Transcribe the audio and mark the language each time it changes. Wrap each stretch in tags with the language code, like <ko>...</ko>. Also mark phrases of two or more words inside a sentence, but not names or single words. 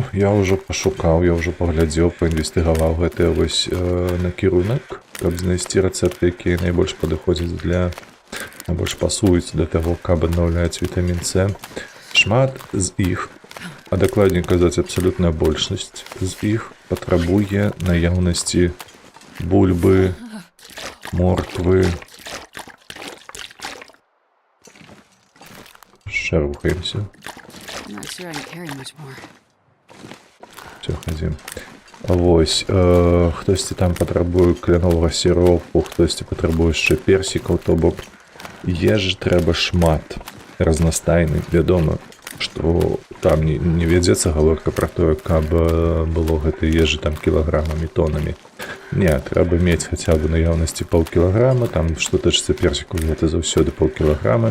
<be>Я ўжо пашукаў, я ўжо паглядзеў, паінвестыгаваў гэты вось накірунак, каб знайсці рэцэпты, якія найбольш падыходзяць найбольш пасуюць да таго, каб аднаўляць вітамін С. Шмат з іх, а дакладней казаць, абсалютная большасць з іх патрабуе наяўнасці бульбы, морквы.</be> <uk>Ще рухаємося. Все, ходім. Ось, хтось там потребує клянового сиропу, хтось потребує ще персиків,</uk> <be>то бок ежі треба шмат разностайний. Вядома, што там не вядзецца гаворка пра тое, каб было гэтай ежы там кілаграмамі, тонамі. Не, трэба мець хаця бы наяўнасці паўкілаграма, там што тычыцца персіку, гэта заўсёды паўкілаграма.</be>